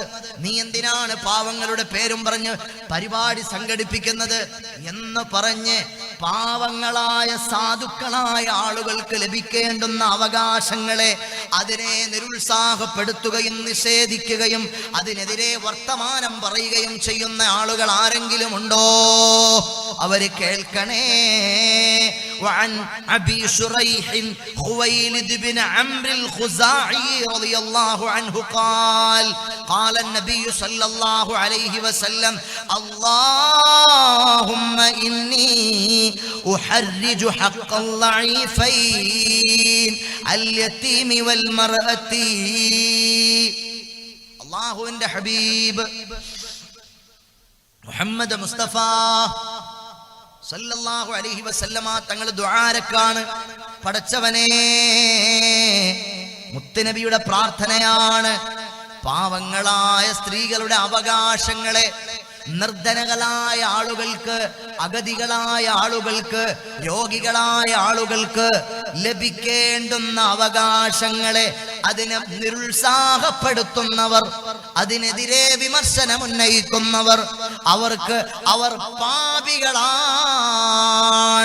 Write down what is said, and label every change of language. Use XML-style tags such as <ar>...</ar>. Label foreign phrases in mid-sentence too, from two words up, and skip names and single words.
<ml>നീ എന്തിനാണ് പാവങ്ങളുടെ പേരും പറഞ്ഞ് പരിപാടി സംഘടിപ്പിക്കുന്നത് എന്ന് പറഞ്ഞ് പാവങ്ങളായ സാധുക്കളായ ആളുകൾക്ക് ലഭിക്കേണ്ടുന്ന അവകാശങ്ങളെ അതിനെ നിരുത്സാഹപ്പെടുത്തുകയും നിഷേധിക്കുകയും അതിനെതിരെ വർത്തമാനം പറയുകയും ചെയ്യുന്ന ആളുകൾ ആരെങ്കിലും ഉണ്ടോ? അവര് കേൾക്കണേ.</ml> <ar>وعن أبي شريح خويلد بن عمرو الخزاعي رضي الله عنه قال قال النبي صلى الله عليه وسلم اللهم إني أحرج حق الضعيفين اليتيم والمرأة.</ar> <ml>അല്ലാഹുവിന്റെ ഹബീബ് മുഹമ്മദ് മുസ്തഫ</ml> <ar>صلى الله عليه وسلم</ar> <ml>തങ്ങൾ ദുആരക്കാണ്. പടച്ചവനേ, മുത്തുനബിയുടെ പ്രാർത്ഥനയാണ് പാവങ്ങളായ സ്ത്രീകളുടെ അവകാശങ്ങളെ നിർധനകളായ ആളുകൾക്ക്, അഗതികളായ ആളുകൾക്ക്, രോഗികളായ ആളുകൾക്ക് ലഭിക്കേണ്ടുന്ന അവകാശങ്ങളെ അതിനെ നിരുത്സാഹപ്പെടുത്തുന്നവർ, അതിനെതിരെ വിമർശനം ഉന്നയിക്കുന്നവർ, അവർ പാപികളാണ്.</ml>